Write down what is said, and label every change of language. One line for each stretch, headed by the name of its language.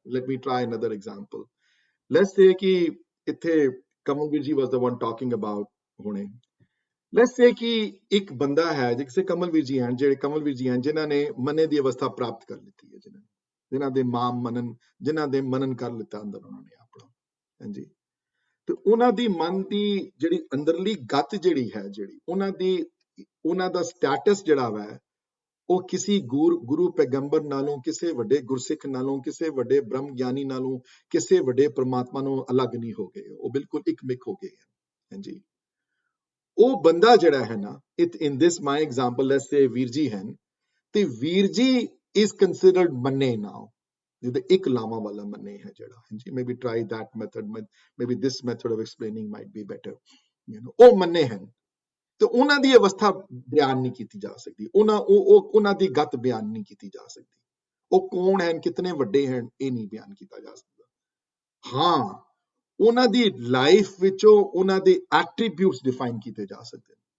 English: Let me try another example. Let's say
Punjabi: ਕਿ ਇੱਥੇ
English: Kamalvir ji was the one talking about ਹੁਣੇ। Let's say
Punjabi: ਕਿ ਇੱਕ ਬੰਦਾ ਹੈ, ਜਿਸੇ ਕਮਲਵੀਰ ਜੀ ਹਨ, ਜਿਹੜੇ ਕਮਲਵੀਰ ਜੀ ਹਨ ਜਿਨ੍ਹਾਂ ਨੇ ਮੰਨੇ ਦੀ ਅਵਸਥਾ ਪ੍ਰਾਪਤ ਕਰ ਲਿੱਤੀ ਹੈ, ਜਿਨ੍ਹਾਂ ਦੇ ਮਾਮ ਮਨਨ, ਜਿਨ੍ਹਾਂ ਦੇ ਮਨਨ ਕਰ ਲਿੱਤਾ ਅੰਦਰ ਉਹਨਾਂ ਨੇ ਆਪਣਾ, ਹਾਂਜੀ। ਤੇ ਉਹਨਾਂ ਦੀ ਮਨ ਦੀ ਜਿਹੜੀ ਅੰਦਰਲੀ ਗੱਤ ਜਿਹੜੀ ਹੈ, ਜਿਹੜੀ ਉਹਨਾਂ ਦਾ ਸਟੇਟਸ ਜਿਹੜਾ ਵਾ, ਉਹ ਕਿਸੇ ਗੁਰੂ ਪੈਗੰਬਰ ਨਾਲੋਂ, ਕਿਸੇ ਵੱਡੇ ਗੁਰਸਿੱਖ ਨਾਲੋਂ, ਕਿਸੇ ਵੱਡੇ ਬ੍ਰਹਮ ਗਿਆਨੀ ਨਾਲੋਂ, ਕਿਸੇ ਵੱਡੇ ਪ੍ਰਮਾਤਮਾ ਨੂੰ ਅਲੱਗ ਨਹੀਂ ਹੋ ਗਏ। ਉਹ ਬਿਲਕੁਲ ਇੱਕ ਮਿਕ ਹੋ ਗਏ ਹਨ, ਹਾਂਜੀ। ਉਹ ਬੰਦਾ ਜਿਹੜਾ ਹੈ ਨਾ,
English: in this my example, let's say
Punjabi: ਵੀਰ ਜੀ ਹਨ, ਤੇ ਵੀਰ ਜੀ
English: is considered
Punjabi: ਮੰਨੇ now, ਜਿਹਦੇ ਇੱਕ ਲਾਵਾਂ ਵਾਲਾ ਮੰਨੇ ਹੈ ਜਿਹੜਾ, ਹਾਂਜੀ।
English: Maybe try that method, maybe this method of explaining might be better,
Punjabi: ਉਹ ਮੰਨੇ ਹਨ। ਤੇ ਉਹਨਾਂ ਦੀ ਅਵਸਥਾ ਬਿਆਨ ਨਹੀਂ ਕੀਤੀ ਜਾ ਸਕਦੀ, ਉਹਨਾਂ ਦੀ ਗੱਤ ਬਿਆਨ ਨਹੀਂ ਕੀਤੀ ਜਾ ਸਕਦੀ। ਉਹ ਕੌਣ ਹਨ, ਕਿਤਨੇ ਵੱਡੇ ਹਨ, ਇਹ ਨਹੀਂ ਬਿਆਨ ਕੀਤਾ ਜਾ ਸਕਦਾ। ਹਾਂ, ਉਹਨਾਂ ਦੀ ਲਾਈਫ ਵਿੱਚੋਂ ਉਹਨਾਂ ਦੇ ਐਟਰੀਬਿਊਟਸ ਡਿਫਾਈਨ ਕੀਤੇ ਜਾ ਸਕਦੇ।